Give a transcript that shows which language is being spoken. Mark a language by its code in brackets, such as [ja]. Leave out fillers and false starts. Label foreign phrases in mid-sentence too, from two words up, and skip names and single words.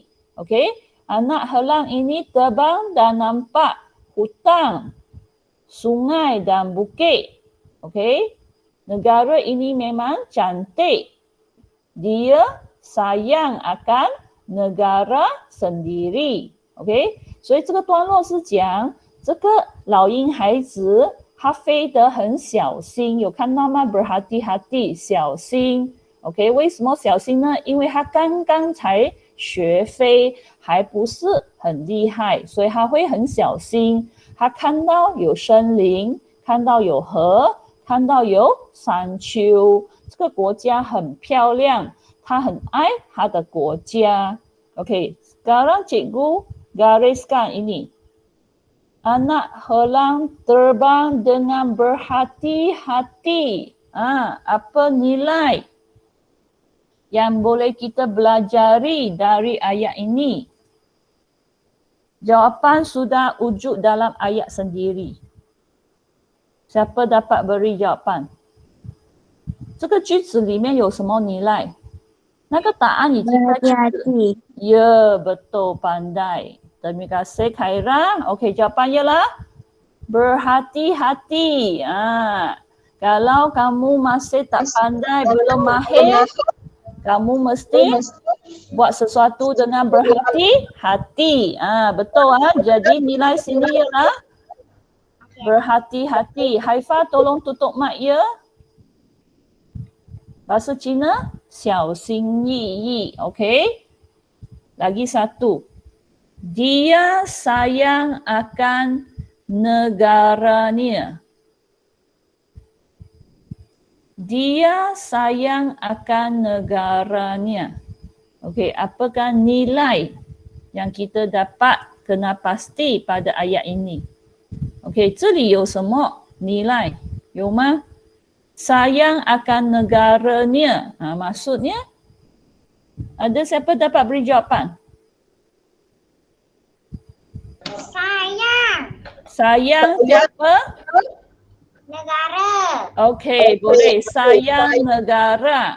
[ms] Okey, anak helang ini terbang dan nampak hutan, sungai dan bukit. Okey, negara ini memang cantik. Dia sayang akan negara sendiri。 [zh] OK， 所以这个段落是讲这个老鹰孩子他飞得很小心，有看到吗？ [ms] berhati-hati， [zh] 小心。 OK， 为什么小心呢？因为他刚刚才学飞，还不是很厉害，所以他会很小心。他看到有森林，看到有河，看到有山丘，这个国家很漂亮，他很爱他的国家。 [ms] OK， sekarang cikgu gariskan ini. Anak helang terbang dengan berhati-hati. Apa nilai yang boleh kita belajari dari ayat ini? Jawapan sudah wujud dalam ayat sendiri. Siapa dapat beri jawapan? [zh] 这个句子里面有什么nilai？那个答案已经在句子。 [ms] Ya, betul, pandai. Terima kasih Khaira. Okey, jawapan ialah berhati-hati. Kalau kamu masih tak pandai, belum mahir, Kamu mesti buat sesuatu dengan berhati-hati. Betul Jadi nilai sini ialah berhati-hati. Haifa tolong tutup mic ya. Bahasa Cina, [zh] 小心翼翼. [ms] Okey. Lagi satu. Dia sayang akan negaranya. Dia sayang akan negaranya. Okey, apakah nilai yang kita dapat kena pasti pada ayat ini? Okey, [zh] 这里有什么nilai？有吗？ [ms] sayang akan negaranya. Maksudnya, ada siapa dapat beri jawapan? Sayang. Sayang siapa? Negara. Okey, boleh. Sayang negara.